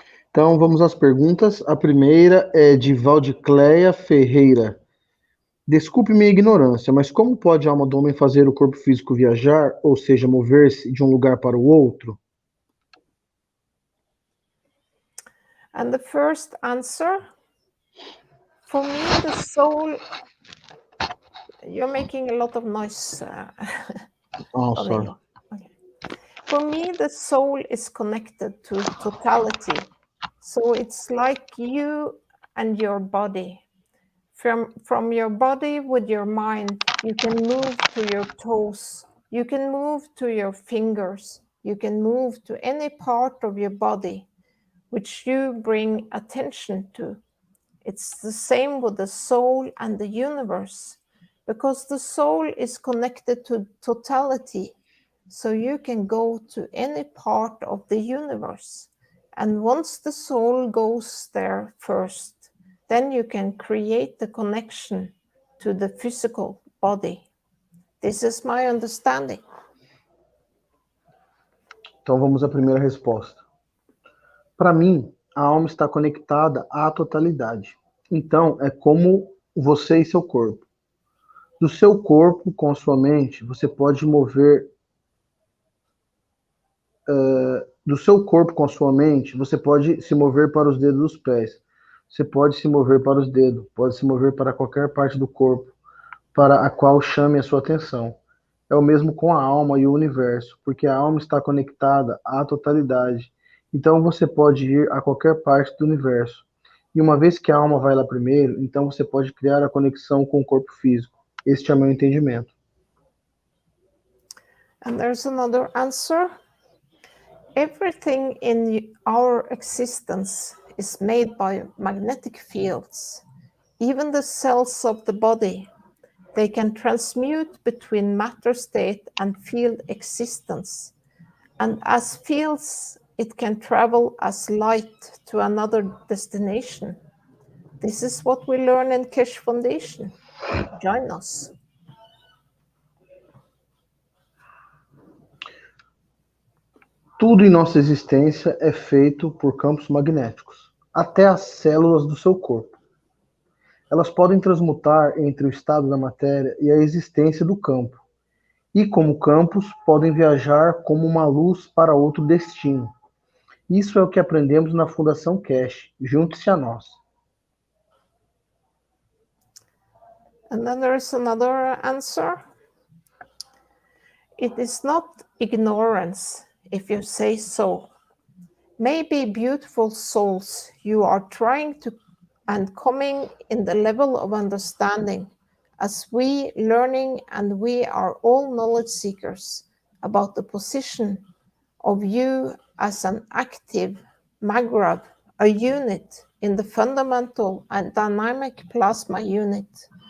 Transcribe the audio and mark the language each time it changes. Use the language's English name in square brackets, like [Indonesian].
[Portuguese] Então, vamos às perguntas. A primeira é de Valdicleia Ferreira. Desculpe minha ignorância, mas como pode a alma do homem fazer o corpo físico viajar, ou seja, mover-se de um lugar para o outro? [English] And the first answer, for me, the soul... You're making a lot of noise. Sorry. Okay. For me, the soul is connected to totality. So it's like you and your body. From your body with your mind, you can move to your toes. You can move to your fingers. You can move to any part of your body which you bring attention to. It's the same with the soul and the universe, because the soul is connected to totality. So you can go to any part of the universe. And once the soul goes there first, then you can create the connection to the physical body. This is my understanding. [Portuguese] Então vamos à primeira resposta. Para mim, a alma está conectada à totalidade. Então, é como você e seu corpo. Do seu corpo com a sua mente, você pode mover... do seu corpo com a sua mente, você pode se mover para os dedos dos pés. Você pode se mover para os dedos, pode se mover para qualquer parte do corpo, para a qual chame a sua atenção. É o mesmo com a alma e o universo, porque a alma está conectada à totalidade. Então você pode ir a qualquer parte do universo. E uma vez que a alma vai lá primeiro, então você pode criar a conexão com o corpo físico. Este é o meu entendimento. [English] And there's another answer. Everything in our existence is made by magnetic fields. Even the cells of the body, they can transmute between matter state and field existence. And as fields, it can travel as light to another destination. This is what we learn in Keshe Foundation. Join us. [Portuguese] Tudo em nossa existência é feito por campos magnéticos, até as células do seu corpo. Elas podem transmutar entre o estado da matéria e a existência do campo, e como campos podem viajar como uma luz para outro destino. Isso é o que aprendemos na Fundação Keshe. Junte-se a nós. [English] And then there's another answer. It is not ignorance, if you say so. Maybe beautiful souls, you are trying to and coming in the level of understanding, as we learning, and we are all knowledge seekers about the position of you as an active magrab, a unit in the fundamental and dynamic plasma unit.